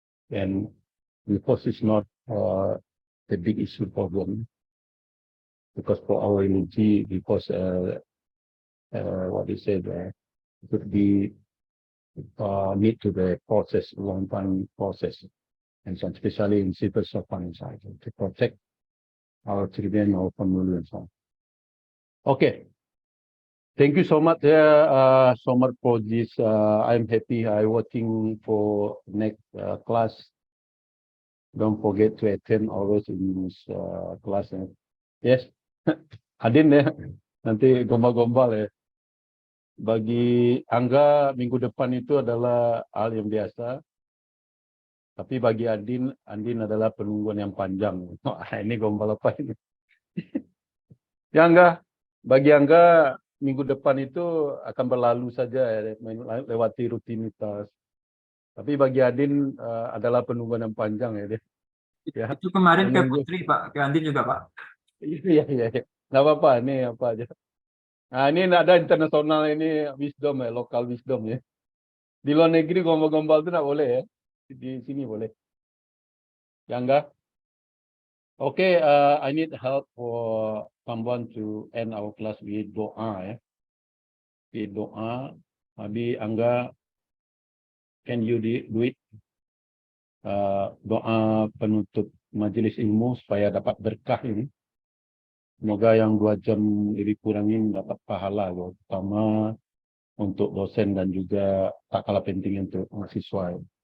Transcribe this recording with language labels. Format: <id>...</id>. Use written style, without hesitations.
<en>And divorce is not the big issue for them, because for our religion, because what you said, could be need to the process, long time process, and so especially in civil society to protect our children, our family, and so on. Okay. Thank you so much, so much for this. I'm happy. I'm waiting for next class. Don't forget to attend always in this class.</en> <id>Yes, Adin ya. Nanti gombal-gombal ya. Bagi Angga minggu depan itu adalah hal yang biasa. Tapi bagi Andin adalah penungguan yang panjang. Ini gombal apa ini? Ya Angga, bagi Angga minggu depan itu akan berlalu saja ya, lewati rutinitas. Tapi bagi Adin adalah penungguan yang panjang ya dia. Ya. Itu kemarin ke Menunggu. Putri Pak, ke Andin juga Pak. Iya. Nggak apa-apa, ini apa aja. Nah ini ada internasional, ini wisdom ya, lokal wisdom ya. Di luar negeri gombal-gombal itu nggak boleh ya. Di sini boleh. Ya enggak?</id> <en>Okay, I need help for someone to end our class with doa ya. With doa. Maybe Angga, can you do it?</en> <id>Doa penutup majelis ilmu supaya dapat berkah ini. Semoga yang 2 jam lebih kurangin dapat pahala, terutama untuk dosen dan juga tak kalah penting untuk mahasiswa.</id>